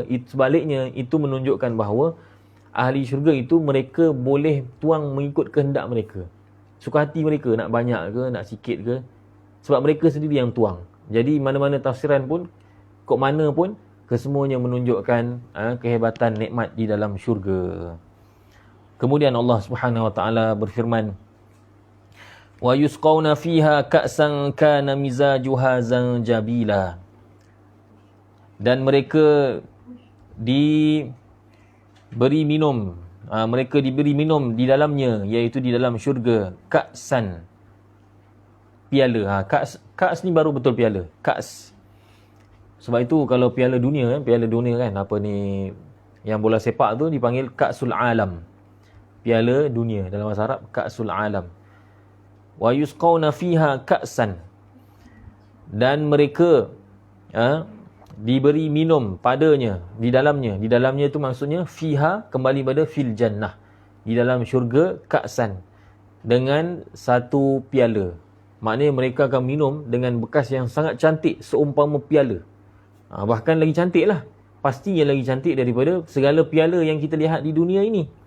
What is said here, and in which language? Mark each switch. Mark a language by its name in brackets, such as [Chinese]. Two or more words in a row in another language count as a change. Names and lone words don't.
[Malay] Sebaliknya, itu menunjukkan bahawa ahli syurga itu mereka boleh tuang mengikut kehendak mereka. Suka hati mereka, nak banyak ke, nak sikit ke. Sebab mereka sendiri yang tuang. Jadi mana-mana tafsiran pun, kok mana pun, kesemuanya menunjukkan kehebatan nikmat di dalam syurga. Kemudian [Arabic] Allah Subhanahu Wa Taala [Malay] berfirman, [Arabic] wa yusqawna fiha ka'san kana mizajuha zanjabila. [Malay] Dan mereka diberi minum, mereka diberi minum di dalamnya, iaitu di dalam syurga, ka'san, piala. Ka's ni baru betul piala, ka's. Sebab itu kalau piala dunia kan, apa ni yang bola sepak tu dipanggil [Arabic] ka'sul alam. [Malay] Piala dunia dalam bahasa Arab, [Arabic] ka'sul alam. Wa yusqawna fiha ka'san. [Malay] Dan mereka diberi minum padanya, di dalamnya. Di dalamnya itu maksudnya fiha, kembali pada [Arabic] fil jannah. [Malay] Di dalam syurga, ka'san, dengan satu piala. Maknanya mereka akan minum dengan bekas yang sangat cantik, seumpama piala. Bahkan lagi cantik lah. Pastinya lagi cantik daripada segala piala yang kita lihat di dunia ini.